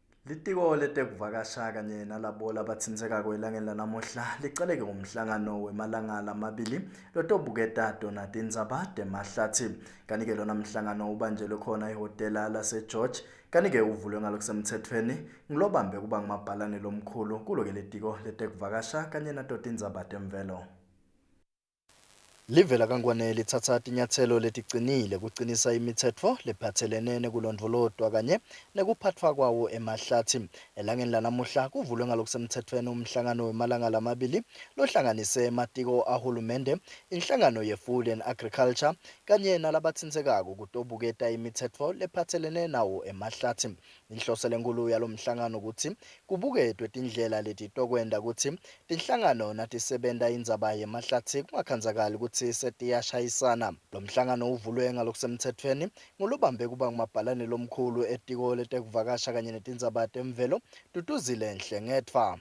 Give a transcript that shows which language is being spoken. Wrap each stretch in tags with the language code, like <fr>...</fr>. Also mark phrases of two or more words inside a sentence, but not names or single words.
<ss>Litiko letekuvakasha kanye nalabo labathintheka kwelangeni lanamuhla licaleke umhlangano wemalangala amabili lotobuketa Donaldin Zabade Mahlathi kanike lona mhlangano ubanjelwe khona ehotela laseGeorge kanike uvulwe ngalokusemthethweni ngilobambe kuba ngumabhalane lomkhulu kulo-ke litiko letekuvakasha kanye naDonaldin Zabade Mvelo. Livela kangwane lithatha tinyathelo leticinile kucinisa imithetho lephathelene nekulondvolozwa kanye nekuphathwa kwawo emahlathi. Elangeni lanamuhla kuvulwe ngalokusemthethweni umhlangano wemalangala amabili lohlanganise ematiko ahulumende, inhlangano ye-Food and Agriculture kanye nalabathinthekako kutobuketa imithetho lephathelene nawo emahlathi. Inhloso lenkulu yalomhlangano ukuthi kubuketwe tindlela letitokwenda ukuthi tinhlangano natisebenta indzaba yemahlathi kungakhandzakali ukuthi setiyashayisana. Lo mhlangano uvulwe ngalokusemthethweni ngolubambe kuba ngumabhalane lomkhulu etiko letekuvakasha kanye netindzaba temvelo Duduzile Nhlengethwa.</ss>